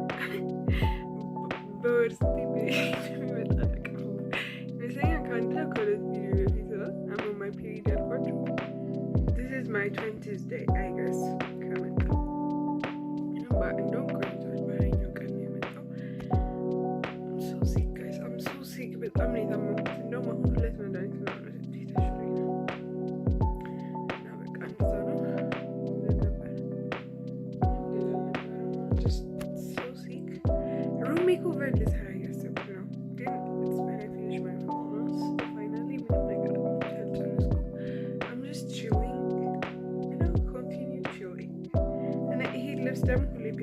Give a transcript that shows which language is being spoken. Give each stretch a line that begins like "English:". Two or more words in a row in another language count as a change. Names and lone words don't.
Amharic: በወርስቲ የሚመጣ ነገር ይመስለኛል ከአንድ ከሁለት ቪዲዮ በፊት
English: my period
Amharic: ያልኳችሁ
English: this is my 20th day I guess
Amharic: ከመጣ እንደውም ቆይቷል። በላይኛው ቀን ነው የመጣው።
English: so sick guys I'm so sick
Amharic: በጣም ነው የታመምኩት። እንደውም አሁን 2 መድኃኒት ነው makeover ልሰራ እያሰብኩ ነው፣ ግን
English: finish my performance finally
Amharic: ምንም ነገር አልጨረስኩም።
English: I'm just chilling, continue chilling
Amharic: እና ይሄ ልብስ ደግሞ